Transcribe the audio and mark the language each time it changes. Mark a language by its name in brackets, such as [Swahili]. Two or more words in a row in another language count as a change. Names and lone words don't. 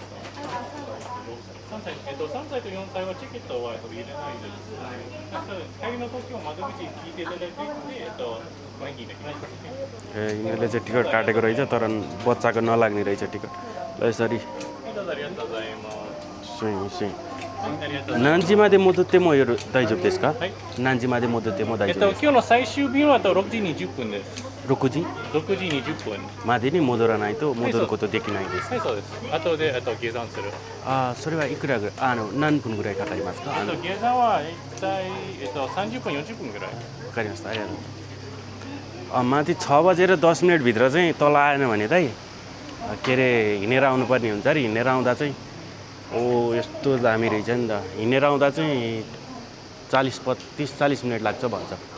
[Nepali] ए यिनीहरूले चाहिँ टिकट काटेको रहेछ तर बच्चाको नलाग्ने रहेछ टिकट ल यसरी [Japanese] 何時まで戻っても夜大丈夫ですか何時まで戻っても大丈夫ですか今日の最終便は6時20分です。 6時 6時20分。までに戻らないと戻ることできないですはい、そうです。後で計算する。ああそれはいくらぐらい何分ぐらいかかりますか計算は大体30分40分ぐらい。わかりましたありがとう [Nepali] माथि 6 बजेर 10 मिनटभित्र चाहिँ तल आएन भने त के अरे हिँडेर आउनुपर्ने हुन्छ अरे हिँडेर आउँदा चाहिँ ओ यस्तो दामी रहेछ नि त हिँडेर आउँदा चाहिँ 30-40 मिनट लाग्छ भन्छ